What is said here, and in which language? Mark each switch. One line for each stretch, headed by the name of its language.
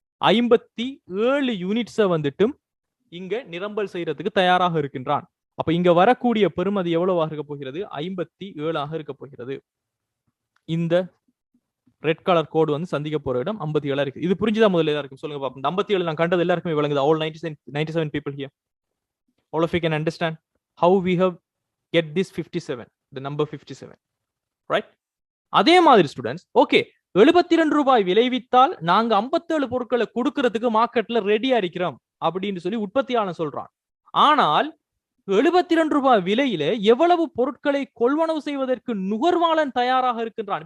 Tamil: 57 யூனிட்ஸை வந்துட்டு இங்க நிரம்பல் செய்யறதுக்கு தயாராக இருக்கின்றான். அப்ப இங்க வரக்கூடிய பெறுமதி எவ்வளவாக இருக்க போகிறது? 57 இருக்க போகிறது. இந்த ரெட் கலர் கோடு வந்து சந்திக்க போற இடம் 57 இருக்கு. இது புரிஞ்சுதான் முதல்ல எல்லாருக்கும் சொல்லுங்க பாப்போம். 57 நான் கண்டது எல்லாருக்குமே விளங்குது.
English: All 97 people here. All of you can understand how we have get this 57, the number 57, right?
Tamil: அதே மாதிரி ஸ்டூடெண்ட்ஸ், ஓகே 72 ரூபாய் விளைவித்தால் நாங்க 57 பொருட்களை கொடுக்கறதுக்கு மார்க்கெட்ல ரெடியா இருக்கிறோம் அப்படின்னு சொல்லி உற்பத்தியாளன் சொல்றான். ஆனால் 72 ரூபாய் விலையில எவ்வளவு பொருட்களை கொள்வனவு செய்வதற்கு நுகர்வாளன் தயாராக இருக்கின்றான்.